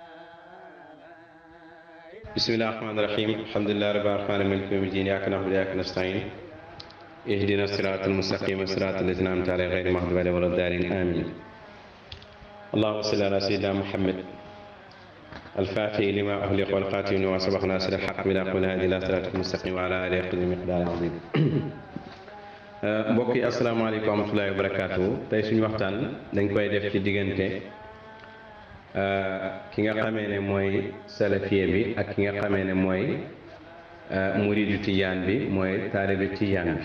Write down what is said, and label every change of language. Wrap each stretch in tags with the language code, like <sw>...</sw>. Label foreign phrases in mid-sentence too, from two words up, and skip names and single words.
<ar>بسم الله الرحمن الرحيم الحمد لله رب العالمين مالك يوم الدين إياك نعبد وإياك نستعين اهدنا الصراط المستقيم صراط الذين أنعمت عليهم غير المغضوب عليهم ولا الضالين آمين. اللهم صل على سيدنا محمد الفاتح لما أغلق والخاتم لما سبق ناصر الحق بالحق والهادي إلى صراط المستقيم وعلى آله قدر مقدار عظيم.</ar> <wo>mbokk yi</wo> <ar>السلام عليكم ورحمة الله وبركاته.</ar> <wo>tey suñu waxtaan dañ koy def ci diggante ki nga xamee ne mooy salafiye bi ak ki nga xamee ne mooy muridu tijaan bi mooy taalibe tijaan bi.</wo>